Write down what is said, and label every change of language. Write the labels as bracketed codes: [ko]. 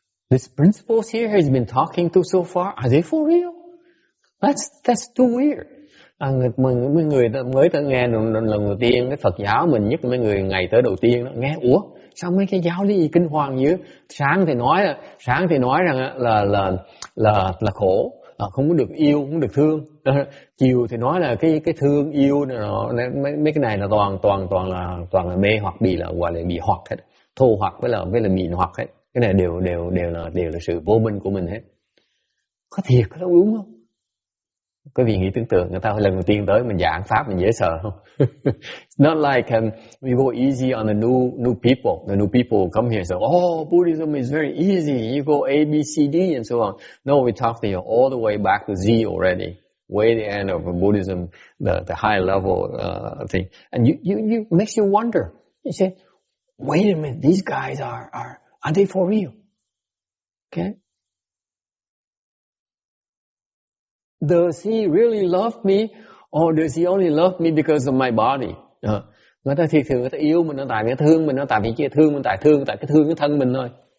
[en] These principles here he's been talking to so far, are they for real? That's too weird. [vi] Mấy người mới tới nghe lần đầu tiên cái Phật giáo mình, nhất là mấy người ngày tới đầu tiên đó, nghe ủa sao mấy cái giáo lý gì kinh hoàng dữ? Sáng thì nói rằng là khổ, không có được yêu, không được thương. Chiều thì nói là cái thương yêu mấy cái này là toàn là mê hoặc, bị là gọi là bị hoặc hết, thô hoặc với là bị hoặc hết. Cái này đều là sự vô minh của mình hết. Có thiệt có đúng không? Quý vị nghĩ tưởng tượng người ta lần đầu tiên tới mình giảng pháp mình dễ sợ không? [en] It's not like we go easy on the new people. The new people come here and say, oh, Buddhism is very easy. You go A, B, C, D and so on. No, we talk to you all the way back to Z already. Way the end of Buddhism, the high level thing. And you makes you wonder. You say, wait a minute, these guys are they for real? Okay. Does he really love me, or does he only love me because of my body? [vi] Người ta thì thường người ta yêu mình nó tại vì thương mình, nó tại vì kia thương mình tại thương cái thân mình thôi.